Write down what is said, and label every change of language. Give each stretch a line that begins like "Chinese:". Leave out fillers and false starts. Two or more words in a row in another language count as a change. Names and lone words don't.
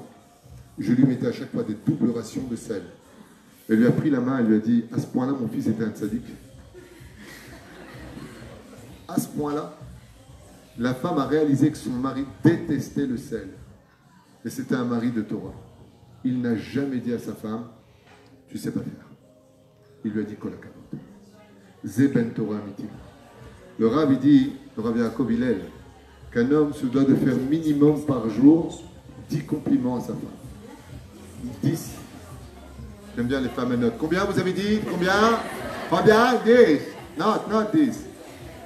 French: Je lui mettais à chaque fois des doubles rations de sel. Elle lui a pris la main et lui a dit, à ce point-là, mon fils était un tzaddik. À ce point-là, la femme a réalisé que son mari détestait le sel. Et c'était un mari de Torah. Il n'a jamais dit à sa femme, tu sais pas faire. Il lui a dit,
Hebrew: כל הכבוד. זה בן תורה אמיתי.
French: Le Rav, il dit, le Rav Yaakov Hillel, qu'un homme se doit de faire minimum par jour 10 compliments à sa femme. 10. J'aime bien les femmes à notes. Combien vous avez dit? Combien? 10? Not 10.